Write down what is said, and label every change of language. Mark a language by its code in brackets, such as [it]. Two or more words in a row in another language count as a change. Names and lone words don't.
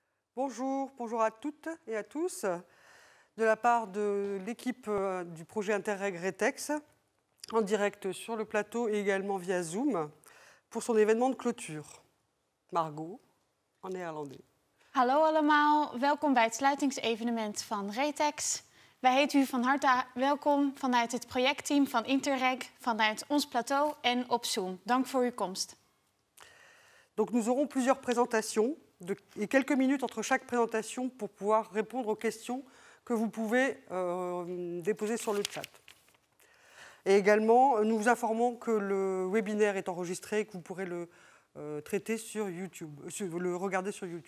[fr] Bonjour, bonjour à toutes et à tous. De la part de l'équipe du projet Interreg Retex, en direct sur le plateau et également via Zoom, pour son événement de clôture. Margot, en néerlandais. [nl] Hallo allemaal, welkom bij het sluitingsevenement van Retex. Wij heten u van harte welkom vanuit het projectteam van Interreg, vanuit ons plateau en op Zoom. Dank voor uw komst. [fr] Donc nous aurons plusieurs présentations et quelques minutes entre chaque présentation pour pouvoir répondre aux questions que vous pouvez déposer sur le chat. Et également, nous vous informons que le webinaire est enregistré et que vous pourrez le traiter sur YouTube, le regarder sur YouTube.